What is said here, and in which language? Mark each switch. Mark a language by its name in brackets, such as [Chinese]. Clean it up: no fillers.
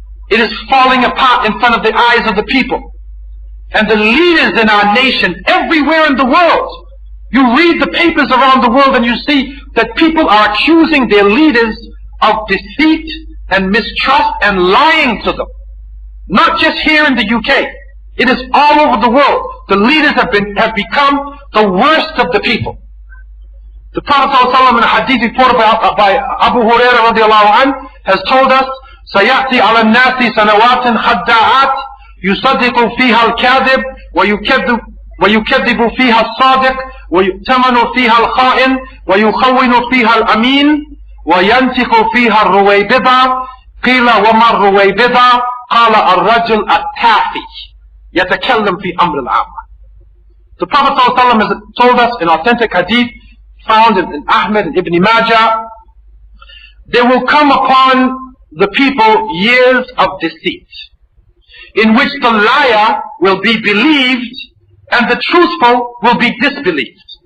[English] It is falling apart in front of the eyes of the people. And the leaders in our nation, everywhere in the world, you read the papers around the world and you see that people are accusing their leaders of deceit and mistrust and lying to them. Not just here in the UK. It is all over the world. The leaders have become the worst of the people. The Prophet ﷺ in a hadith reported by Abu Hurairah radiallahu anh has told us, [Arabic] سَيَأْتِي عَلَى النَّاسِ سَنَوَاتٍ خَدَّاعَاتٍ يُصَدِّقُ فِيهَا الْكَاذِبُ وَيُكَذِّبُ فِيهَا الصَّادِقُ وَيُؤْتَمَنُ فِيهَا الْخَائِنُ وَيُخَوِّنُ فِيهَا الْأَمِينُ وَيَنْتِقُ فِيهَا الرُّوَيْبِضَةُ قِيلَ وَمَا الرُّوَيْبِضَةُ قَالَ الرَّجُلُ التَّافِي يَتَكَلَّمُ فِي أَمْرِ الْعَامَّةِ. [English] The Prophet ﷺ has told us in authentic hadith found in Ahmed and Ibn Majah, there will come upon the people years of deceit, in which the liar will be believed and the truthful will be disbelieved.